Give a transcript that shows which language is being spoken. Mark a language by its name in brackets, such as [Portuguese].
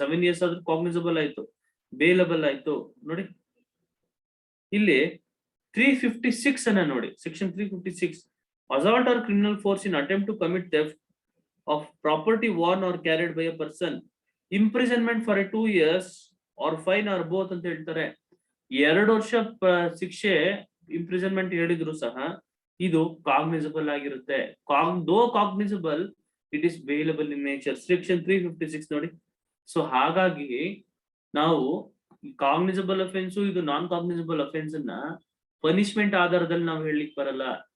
[Kannada] 7 years ಆದ್ರೂ cognizable ಆಯ್ತು, bailable ಆಯ್ತು ನೋಡಿ. ಇಲ್ಲಿ 356 ಅನ್ನ ನೋಡಿ. [English] section 356, assault or criminal force in attempt to commit theft of property worn or carried by a person, imprisonment for 2 years or fine or both [Kannada] ಅಂತ ಹೇಳ್ತಾರೆ. 2 ವರ್ಷ ಶಿಕ್ಷೆ, ಇಂಪ್ರಿಸನ್ಮೆಂಟ್ ಹೇಳಿದ್ರು ಸಹ ಇದು ಕಾಗ್ನಿಸಬಲ್ ಆಗಿರುತ್ತೆ. [English] Though cognizable, it is bailable in nature. [Kannada] Section 356 ನೋಡಿ. ಸೊ ಹಾಗಾಗಿ ನಾವು ಕಾಗ್ನಿಸಬಲ್ ಅಫೆನ್ಸ್ ಇದು ನಾನ್ ಕಾಗ್ನಿಸಬಲ್ ಅಫೆನ್ಸ್ ಅನ್ನ ಪನಿಷ್ಮೆಂಟ್ ಆಧಾರದಲ್ಲಿ ನಾವು ಹೇಳಲಿಕ್ಕೆ ಬರಲ್ಲ.